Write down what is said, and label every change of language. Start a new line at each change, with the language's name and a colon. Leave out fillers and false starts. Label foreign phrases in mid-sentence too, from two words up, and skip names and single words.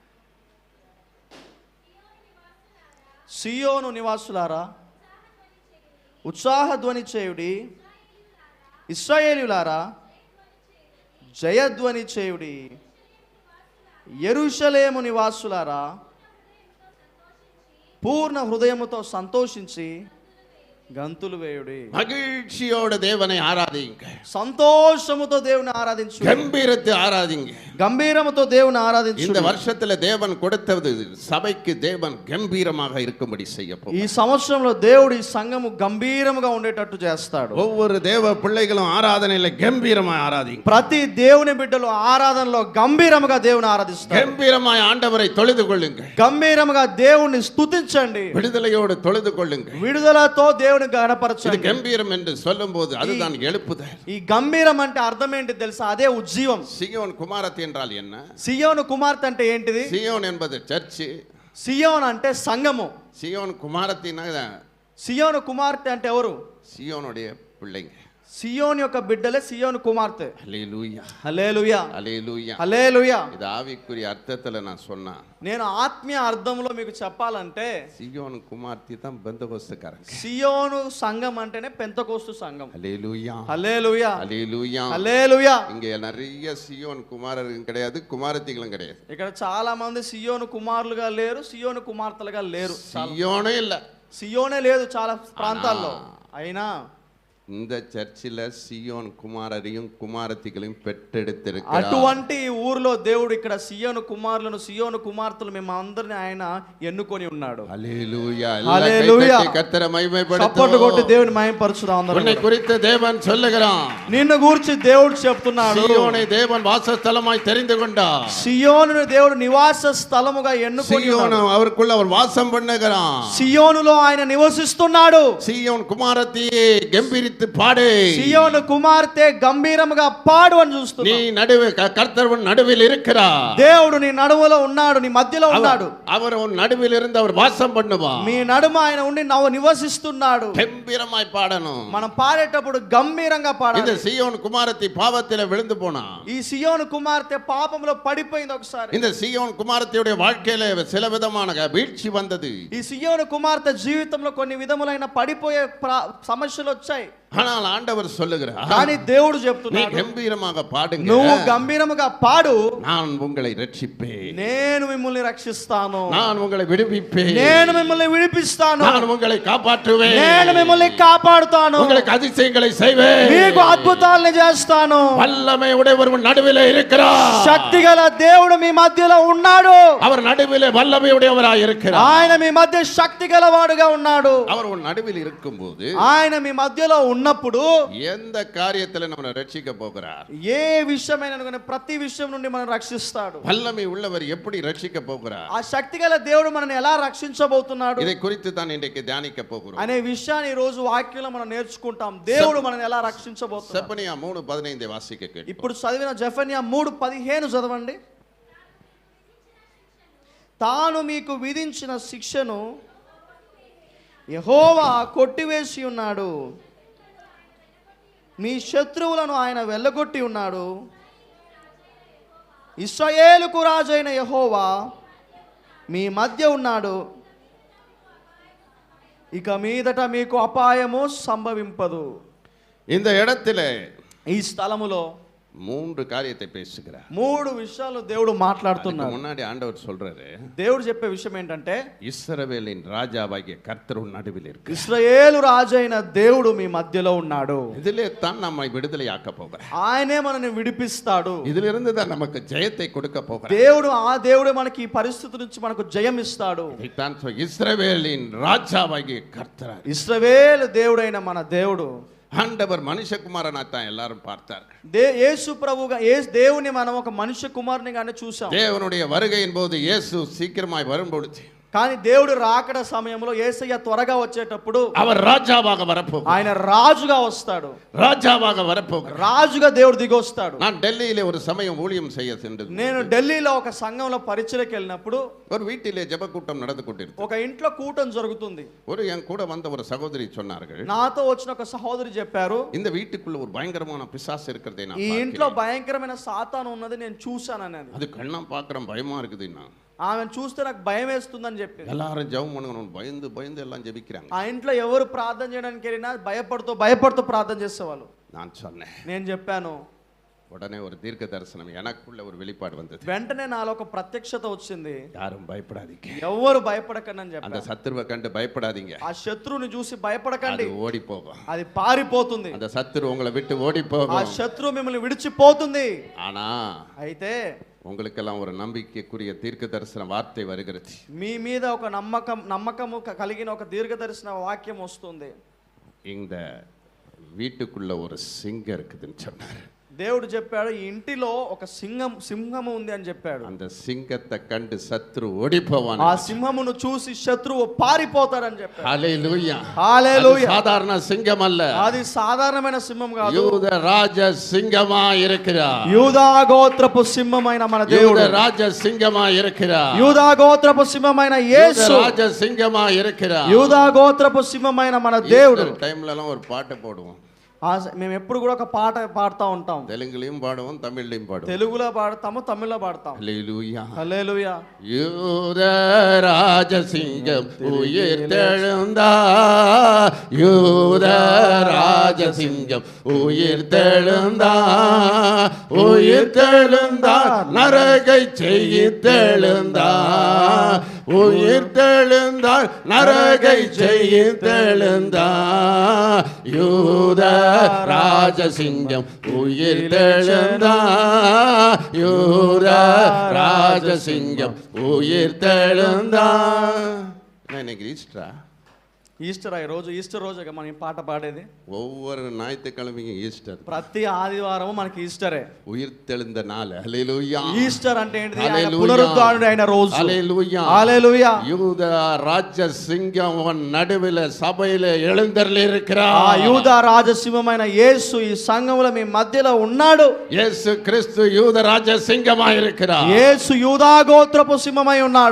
Telugu: సియోను నివాసులారా ఉత్సాహధ్వని చేయుడి, ఇశ్రాయేలీయులారా జయధ్వని చేయుడి, యెరూషలేము నివాసులారా పూర్ణ హృదయముతో సంతోషించి గంతులు వేయుడి.
Tamil: மகிழ்ச்சியோட தேவனை ஆராதிங்க,
Telugu: సంతోషముతో దేవుని ఆరాధించు,
Tamil: கம்பீரத்தை ஆராதிங்க.
Telugu: గంభీరముతో దేవుని ఆరాధించు.
Tamil: இந்த வருஷத்துல தேவன் கொடுத்தது சபைக்கு தேவன் கம்பீரமாக இருக்கும்படி செய்ய
Telugu: ఈ
Tamil: போகிறார்.
Telugu: సంవత్సరంలో దేవుడు ఈ సంఘము గంభీరముగా ఉండేటట్టు చేస్తాడు.
Tamil: ஒவ்வொரு தேவ பிள்ளைகளும் ஆராதனையில கம்பீரமாய் ஆராதிங்க.
Telugu: ప్రతి దేవుని బిడ్డలు ఆరాధనలో గంభీరముగా దేవుని ఆరాధిస్తారు.
Tamil: கம்பீரமாய் ஆண்டவரை தொழுது கொள்ளுங்க,
Telugu: గంభీరముగా దేవుని స్తుతించండి,
Tamil: விடுதலையோடு தொழுது கொள்ளுங்க.
Telugu: విడుదలతో దేవుని
Tamil: இது
Telugu: గణపరచండి.
Tamil: கம்பீரம் என்று சொல்லும்போது அதுதான் எழுப்புதல்.
Telugu: ఈ గంభీరం అంటే అర్థం ఏంటి తెలుసా? అదే ఉజ్జీవం.
Tamil: சீயோன் குமாரத்தி என்றால் என்ன?
Telugu: సియోను కుమార్తె అంటే ఏంటిది?
Tamil: சீயோன் என்பது சர்ச்,
Telugu: సియోన్ అంటే సంఘము.
Tamil: சீயோன் குமாரத்தினா
Telugu: సియోను కుమార్తె అంటే ఎవరు?
Tamil: சீயோனுடைய பிள்ளைங்க.
Telugu: సియోన్ యొక్క బిడ్డలే సియోను కుమార్తె.
Tamil: ஹல்லேலூயா,
Telugu: హల్లెలూయా,
Tamil: ஹல்லேலూயா.
Telugu: హల్లెలూయా.
Tamil: இது ஆவிக்குரிய அர்த்தத்துல நான் சொன்னா,
Telugu: నేను ఆత్మీయ అర్థంలో మీకు చెప్పాలంటే
Tamil: சீயோன் குமார்த்தி தான் பெந்தகோஸ்துக்காரங்க.
Telugu: సియోను సంఘం అంటేనే పెంతెకోస్తు సంఘం.
Tamil: ஹல்லேலூயா,
Telugu: హల్లెలూయా,
Tamil: ஹல்லேலூயா.
Telugu: హల్లెలూయా.
Tamil: இங்க நிறைய சீயோன் குமாரர்களும் கிடையாது, குமாரத்திகளும் கிடையாது.
Telugu: ఇక్కడ చాలా మంది సియోను కుమారులుగా లేరు, సియోను కుమార్తెలుగా లేరు.
Tamil: சீயோனே இல்ல,
Telugu: సియోనే లేదు చాలా ప్రాంతాల్లో. అయినా
Tamil: இந்த சர்ச்சில் சீயோன் குமாரரையும் குமாரத்திகளையும் பெற்றெடுத்திருக்கிறார்.
Telugu: అటువంటి ఊరిలో దేవుడు ఇక్కడ సియోను కుమారులను, సియోను కుమార్తెలు మేము అందరిని ఆయన ఎన్నుకొని ఉన్నాడు.
Tamil: ஹல்லேலூயா, ஹல்லேலூயா. கர்த்தரை
Telugu: చప్పట్లు
Tamil: மகிமைப்படுத்துவோம்.
Telugu: కొట్టి దేవుని మహిమపరచుదాం అందరం.
Tamil: உன்னை குறித்து தேவன் சொல்லுகிறான்,
Telugu: నిన్ను గూర్చి దేవుడు చెప్తున్నాడు,
Tamil: சீயோனை தேவன் வாசஸ்தலமாய் தெரிந்து கொண்டார்.
Telugu: సియోనును దేవుడు నివాస స్థలముగా ఎన్నుకొని
Tamil: சீயோன்
Telugu: ఉన్నాడు.
Tamil: அவருக்குள்ள அவர் வாசம் பண்ணுகிறான்.
Telugu: సియోనులో ఆయన నివసిస్తున్నాడు.
Tamil: சீயோன் குமாரத்தியே கம்பீரித்து பாடு,
Telugu: సియోను కుమార్తె గంభీరముగా పాడు అని
Tamil: நீ
Telugu: చూస్తున్నా.
Tamil: நடுவே கர்த்தர் உன் நடுவில் இருக்கிறார்.
Telugu: దేవుడు నీ నడుములో ఉన్నాడు, నీ మధ్యలో ఉన్నాడు.
Tamil: அவர் உன் நடுவில் இருந்து அவர் வாசம் பண்ணுவார்.
Telugu: మీ నడుమ ఆయన ఉండి నివసిస్తున్నాడు.
Tamil: கம்பீரமாய் பாடணும்.
Telugu: మనం పాడేటప్పుడు గంభీరంగా
Tamil: இந்த
Telugu: పాడాలి.
Tamil: சீயோன் குமாரத்தி பாவத்திலே விழுந்து போனா,
Telugu: ఈ సియోను కుమార్తె పాపంలో పడిపోయింది ఒకసారి.
Tamil: இந்த சீயோன் குமாரத்தியுடைய வாழ்க்கையில சில விதமான வீழ்ச்சி வந்தது.
Telugu: ఈ సియోను కుమార్తె జీవితంలో కొన్ని విధములైన పడిపోయే సమస్యలు వచ్చాయి.
Tamil: ஆனால் ஆண்டவர் சொல்லுகிறார்,
Telugu: కానీ దేవుడు
Tamil: நீ
Telugu: చెప్తున్నాడు,
Tamil: கம்பீரமாக பாடுங்க,
Telugu: నువ్వు గంభీరముగా పాడు,
Tamil: நான் உங்களை ரட்சிப்பேன்,
Telugu: నేను మిమ్మల్ని రక్షిస్తాను,
Tamil: நான் உங்களை விடுவிப்பேன்,
Telugu: నేను మిమ్మల్ని విడిపిస్తాను,
Tamil: நான் உங்களை కాపాற்றுவேன்,
Telugu: నేను మిమ్మల్ని కాపాడుతాను,
Tamil: உங்களுக்கு அதிசயங்களை செய்வேன்,
Telugu: మీకు అద్భుతాలను చేస్తాను.
Tamil: வல்லமை உடையவர் உன் நடுவிலே இருக்கிறார்.
Telugu: శక్తిగల దేవుడు మీ మధ్యలో ఉన్నాడు.
Tamil: அவர் நடுவிலே வல்லமை உடையவராய் இருக்கிறார்.
Telugu: ఆయన మీ మధ్య శక్తి గలవాడుగా ఉన్నాడు.
Tamil: அவர் உன் நடுவில் இருக்கும்போது
Telugu: ఆయన మీ మధ్యలో ఉన్నప్పుడు
Tamil: எந்த காரியத்துல நம்மளை ரட்சிக்க போகிறார்,
Telugu: ఏ విషయమైన కానీ ప్రతి విషయం నుండి మనం రక్షిస్తాడు.
Tamil: வல்லமை உள்ளவர் எப்படி ரட்சிக்க போகிறார்,
Telugu: ఆ శక్తిగల దేవుడు మనల్ని ఎలా రక్షించబోతున్నాడు
Tamil: இதை குறித்து தான் இன்றைக்கு தியானிக்க போகிறோம்.
Telugu: అనే విషయాన్ని ఈ రోజు వాక్యంలో మనం నేర్చుకుంటాం. దేవుడు మనల్ని ఎలా రక్షించబోతున్నాడు.
Tamil: செப்பனியா 3:15 வாசிக்க கேட்போம்.
Telugu: ఇప్పుడు చదివిన జెఫన్యా 3:15 చదవండి. తాను మీకు విధించిన శిక్షను యెహోవా కొట్టివేసి ఉన్నాడు, మీ శత్రువులను ఆయన వెళ్ళగొట్టి ఉన్నాడు. ఇశ్రాయేలుకు రాజైన యెహోవా మీ మధ్య ఉన్నాడు, ఇక మీదట మీకు అపాయము సంభవింపదు.
Tamil: இந்த இடத்திலே
Telugu: ఈ స్థలములో
Tamil: 3 காரியத்தை பேசுகிறார்.
Telugu: 3 విషయాలు దేవుడు మాట్లాడుతున్నాడు.
Tamil: முன்னாடி ஆண்டவர் சொல்றாரு,
Telugu: దేవుడు చెప్పే విషయం ఏంటంటే
Tamil: இஸ்ரவேலின் ராஜாவாகிய கர்த்தர் நடுவில் இருக்கு.
Telugu: ఇశ్రాయేలు రాజైన దేవుడు మీ మధ్యలో ఉన్నాడు.
Tamil: இதிலே தான் நம்மை விடுதலையாக்க போகிறார்.
Telugu: ఆయనే మనల్ని విడిపిస్తాడు.
Tamil: இதிலிருந்து தான் நமக்கு ஜெயத்தை கொடுக்க போகிறார்.
Telugu: దేవుడే మనకి ఈ పరిస్థితి నుంచి మనకు జయం ఇస్తాడు.
Tamil: இதைத்தான் இஸ்ரவேலின் ராஜாவாகிய கர்த்தர்.
Telugu: ఇశ్రాయేలు దేవుడైన మన దేవుడు.
Tamil: ஆண்டவர் மனுஷகுமாரனாத்தான் எல்லாரும் பார்த்தார்கள்.
Telugu: యేసు ప్రభుగా దేవుని మనం ఒక మనుష్య కుమారునిగానే చూసాం.
Tamil: தேவனுடைய வருகையின் போது இயேசு சீக்கிரமாய் வரும்பொழுது,
Telugu: కానీ దేవుడు రాకడ సమయంలో యేసయ్య త్వరగా వచ్చేటప్పుడు
Tamil: அவர் ராஜாவாக வரப்போகிறார்.
Telugu: ఆయన రాజుగా వస్తాడు.
Tamil: ராஜாவாக வரப்போகிறார்.
Telugu: రాజుగా దేవుడు దిగి వస్తాడు.
Tamil: நான் டெல்லியிலே ஒரு சமயம் ஊழியம் செய்ய சென்றது.
Telugu: నేను ఢిల్లీలో ఒక సంఘంలో పరిచర్యకి వెళ్ళినప్పుడు
Tamil: ஒரு வீட்டிலே ஜெப கூட்டம் நடந்து கொண்டிருந்தது.
Telugu: ఒక ఇంట్లో కూటం జరుగుతుంది.
Tamil: ஒரு என் கூட வந்த ஒரு சகோதரி சொன்னார்கள்,
Telugu: నాతో వచ్చిన ఒక సహోదరి చెప్పారు,
Tamil: இந்த வீட்டுக்குள்ள ஒரு பயங்கரமான பிசாசு இருக்கிறதை நான்
Telugu: ఈ ఇంట్లో
Tamil: பார்க்கிறேன்.
Telugu: భయంకరమైన సాతాను ఉన్నది నేను చూశాను అనేది.
Tamil: அது కళ్ళం பார்க்கிறேன், பயமா இருக்குதுன்னா.
Telugu: ఆమెను చూస్తే నాకు భయం వేస్తుందని చెప్పింది.
Tamil: எல்லாரும் ஜெபம் பண்ணணும், பயந்து பயந்து எல்லாம் ஜெபிக்கிறாங்க.
Telugu: ఆ ఇంట్లో ఎవరు ప్రార్థన చేయడానికి వెళ్ళినా భయపడుతూ ప్రార్థన చేసేవాళ్ళు.
Tamil: நான் சொன்னேன்,
Telugu: నేను చెప్పాను.
Tamil: உடனே ஒரு தீர்க்க தரிசனம் எனக்குள்ள ஒரு வெளிப்பாடு வந்தது.
Telugu: వెంటనే నాలో ఒక ప్రత్యక్షత వచ్చింది.
Tamil: யாரும் பயப்படாதீங்க,
Telugu: ఎవరు భయపడకండి అని
Tamil: அந்த
Telugu: చెప్పాను.
Tamil: சத்துருவை கண்டு பயப்படாதீங்க,
Telugu: ఆ శత్రువుని చూసి భయపడకండి,
Tamil: அது ஓடி போகும்.
Telugu: అది పారిపోతుంది.
Tamil: அந்த சத்துரு உங்களை விட்டு ஓடி
Telugu: ఆ
Tamil: போகும்.
Telugu: శత్రువు మిమ్మల్ని విడిచిపోతుంది.
Tamil: ஆனா
Telugu: అయితే
Tamil: உங்களுக்கெல்லாம் ஒரு நம்பிக்கைக்குரிய தீர்க்க தரிசன வார்த்தை வருகிறது.
Telugu: మీ మీద ఒక నమ్మకము కలిగిన ఒక దీర్ఘదర్శన వాక్యం వస్తుంది.
Tamil: இந்த வீட்டுக்குள்ள ஒரு சிங்கம் இருக்குதுன்னு சொன்னார்.
Telugu: దేవుడు చెప్పాడు, ఈ ఇంటిలో ఒక సింహము ఉంది అని చెప్పాడు.
Tamil: அந்த சிங்கத்தை கண்டு சத்ரு ஓடி போவான்.
Telugu: ఆ సింహమును చూసి శత్రువు పారిపోతాడని చెప్పాడు. హల్లెలూయా, హల్లెలూయా.
Tamil: சாதாரண சிங்கம் அல்ல,
Telugu: అది సాధారణమైన సింహం కాదు.
Tamil: யூத ராஜ சிங்கமா இருக்கிறார்.
Telugu: యూదా గోత్రపు సింహమైన మన దేవుడు,
Tamil: யூத ராஜ சிங்கமா இருக்கிறார்.
Telugu: యూదా గోత్రపు సింహమైన యేసు,
Tamil: ராஜ சிங்கமா இருக்கிறார்.
Telugu: యూదా గోత్రపు సింహమైన మన దేవుడు.
Tamil: டைம்ல எல்லாம் ஒரு பாட்டு போடுவோம்.
Telugu: మేము ఎప్పుడు కూడా ఒక పాట పాడుతూ ఉంటాం.
Tamil: தெலுங்குலயும் பாடுவோம், தமிழ்லயும் பாடுவோம்.
Telugu: తెలుగులో పాడతాము, తమిళ్లో పాడతాం.
Tamil: ஹல்லேலூயா,
Telugu: హల్లెలూయా.
Tamil: யூத ராஜ சிங்கம் உயிர்த்தெழுந்தார், யூத ராஜ சிங்கம் உயிர்த்தெழுந்தார், உயிர்த்தெழுந்தார், நரகை செய்தெழுந்தார், உயிர்த்தெழுந்தார், நரகை செய்தெழுந்தார், யூத ராஜசிங்கம் உயிர்த்தெழுந்தார், யூத ராஜசிங்கம் உயிர்த்தெழுந்தார். இன்னைக்கு ஈஸ்டரா?
Telugu: ఈస్టర్ ఈ రోజు ఈస్టర్ రోజు మనం ఈ పాట పాడేది.
Tamil: ஒவ்வொரு ஞாயிற்றுக்கிழமையும் ஈஸ்டர்.
Telugu: ప్రతి ఆదివారం మనకి ఈస్టరే.
Tamil: உயிர்த்தெழுந்த நாள். ஹல்லேலூயா.
Telugu: ఈస్టర్ అంటే ఏంటిది? ఆయన పునరుద్ధానుడు అయిన రోజు.
Tamil: ஹல்லேலூயா,
Telugu: హల్లెలూయా.
Tamil: யூத ராஜசிங்கம் நடுவில் சபையில எழுந்தருளி இருக்கிறார்.
Telugu: ఆ యూదా రాజసింహమైన యేసు ఈ సంఘములో మీ మధ్యలో ఉన్నాడు.
Tamil: இயேசு கிறிஸ்து யூத ராஜசிங்கமாய் இருக்கிறார்.
Telugu: యేసు యూదా గోత్రపు సింహమై ఉన్నాడు.